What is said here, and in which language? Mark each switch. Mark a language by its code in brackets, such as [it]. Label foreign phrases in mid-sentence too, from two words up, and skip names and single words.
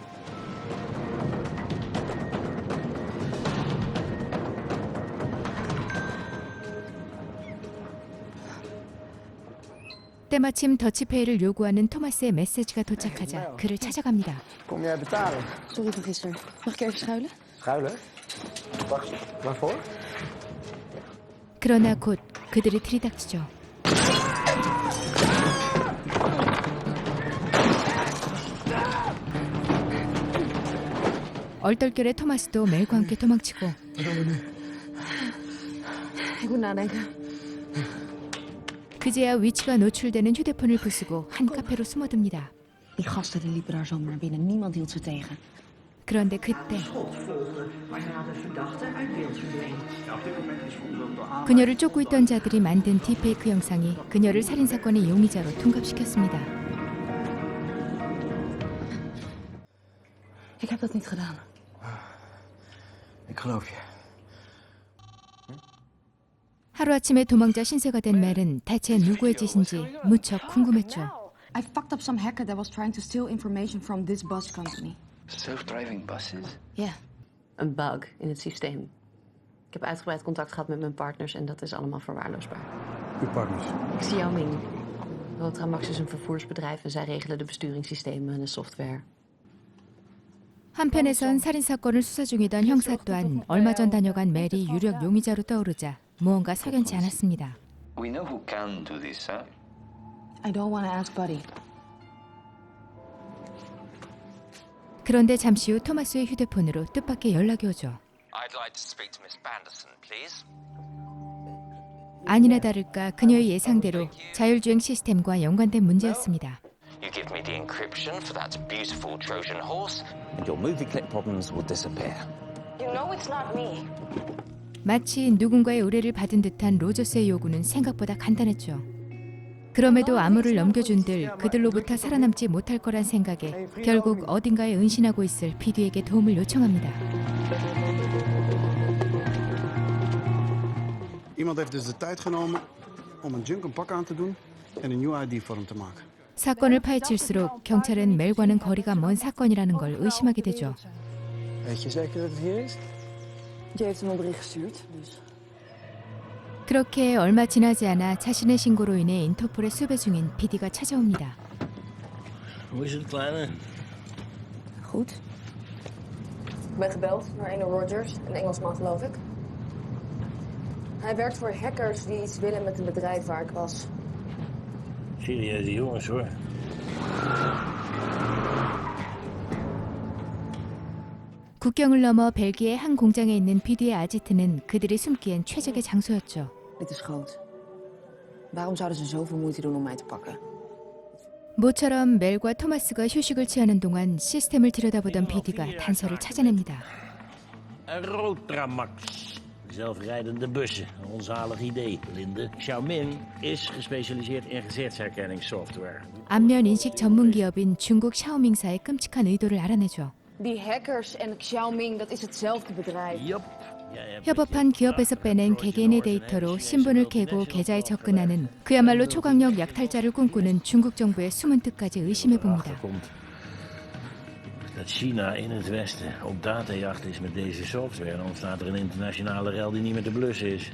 [ko] 때마침 더치페이를 요구하는 토마스의 메시지가 도착하자 그를 찾아갑니다. [nl] Kom jij betalen? Sorry van gisteren. Mag ik even schuilen? Schuilen? Wacht, waarvoor? [ko] 그러나 곧 그들이 들이닥치죠. 얼떨결에 토마스도 멜과 함께 도망치고 [nl] Ik moet nadenken. [ko] 그제야 위치가 노출되는 휴대폰을 부수고 한 카페로 숨어듭니다. [nl] Die gasten die liepen daar zomaar binnen. Niemand hield ze tegen. [ko] 그런데 그때 그녀를 쫓고 있던 자들이 만든 딥페이크 영상이 그녀를 살인사건의 용의자로 둔갑시켰습니다. [nl] Ik heb dat niet gedaan. Ik geloof je. [ko] 하루아침에 도망자 신세가 된 멜은 대체 누구의 짓인지 무척 궁금했죠. [en] I fucked up some hacker that was trying to steal information from this bus company. Self-driving buses? Yeah. [nl] Een bug in het systeem. Ik heb uitgebreid contact gehad met mijn partners en dat is allemaal verwaarloosbaar. Uw partners. Xiaoming. Rotramax is een vervoersbedrijf en zij regelen de besturingssystemen en de software. [ko] 한편에선 살인사건을 수사 중이던 형사 또한 얼마 전 다녀간 멜이 유력 용의자로 떠오르자 무언가 석연치 않았습니다. [en] We know who can do this, huh? I don't want to ask Buddy. [ko] 그런데 잠시 후 토마스의 휴대폰으로 뜻밖의 연락이 오죠. [en] I'd like to speak to Miss Banderson, please. [ko] 아니나 다를까 그녀의 예상대로 자율주행 시스템과 연관된 문제였습니다. [en] You give me the encryption for that beautiful Trojan horse, and your movie clip problems will disappear. You know it's not me. [ko] 마치 누군가의 의뢰를 받은 듯한 로저스의 요구는 생각보다 간단했죠. 그럼에도 암호를 넘겨준들 그들로부터 살아남지 못할 거란 생각에 결국 어딘가에 은신하고 있을 비디에게 도움을 요청합니다. [nl] Iemand heeft dus de tijd genomen om een junk een pak aan te doen en een [en] new ID [nl] voor hem te maken. [ko] 사건을 파헤칠수록 경찰은 멜과는 거리가 먼 사건이라는 걸 의심하게 되죠. [nl] Weet je zeker dat het hier is? Je heeft hem een bericht gestuurd, dus. [ko] 그렇게 얼마 지나지 않아 자신의 신고로 인해 인터폴에 수배 중인 비디가 찾아옵니다. [nl] Hoe is het, kleine? Goed. Ik ben gebeld door ene Rogers, een Engelsman geloof ik. Hij werkt voor hackers die iets willen met een bedrijf waar ik was. Serieuze jongens, hoor. [ko] 국경을 넘어 벨기에 한 공장에 있는 비디의 아지트는 그들이 숨기엔 최적의 장소였죠. [nl] Dit is groot. Waarom zouden ze zoveel moeite doen om mij te pakken? [ko] 모처럼 멜과 토마스가 휴식을 취하는 동안 시스템을 들여다보던 비디가 단서를 찾아냅니다. [nl] Rotramax. Zelfrijdende bussen. Een onzalig idee, Linde. Xiaoming is gespecialiseerd in gezichtsherkenningssoftware. [ko] 안면 인식 전문 기업인 중국 샤오밍사의 끔찍한 의도를 알아내죠. [nl] Die hackers en Xiaoming, dat is hetzelfde bedrijf. Yup. [ko] 협업한 기업에서 빼낸 개개인의 데이터로 신분을 캐고 계좌에 접근하는 그야말로 초강력 약탈자를 꿈꾸는 중국 정부의 숨은 뜻까지 의심해봅니다. [nl] Dat China in het Westen op datajacht is met deze software, dan ontstaat er een internationale rel die niet meer te blussen is.